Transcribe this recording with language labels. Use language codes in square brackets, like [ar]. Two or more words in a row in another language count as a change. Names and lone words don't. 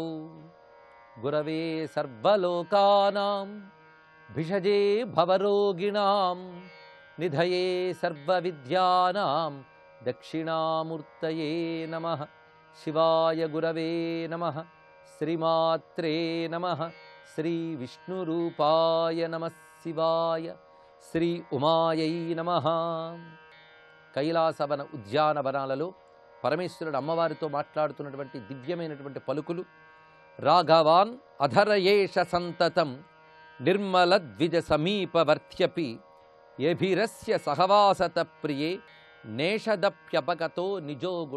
[sa] गुरवे सर्वलोकानां भिषजे भवरोगिणां निधये सर्वविद्यानां दक्षिणामूर्तये नमः. शिवाय गुरवे नमः. श्रीमात्रे नमः. श्री विष्णुरूपाय नमः शिवाय. శ్రీ ఉమాయై నమః. [te] కైలాసవన ఉద్యానవనాలలో పరమేశ్వరుడు అమ్మవారితో మాట్లాడుతున్నటువంటి దివ్యమైనటువంటి పలుకులు. [sa] రాఘవాన్ అధరయేష సంతతం నిర్మల ద్విజ సమీపవర్త్యపి యభిరస్య సహవాసత ప్రియే నేషదప్యపగతో నిజో గుణ.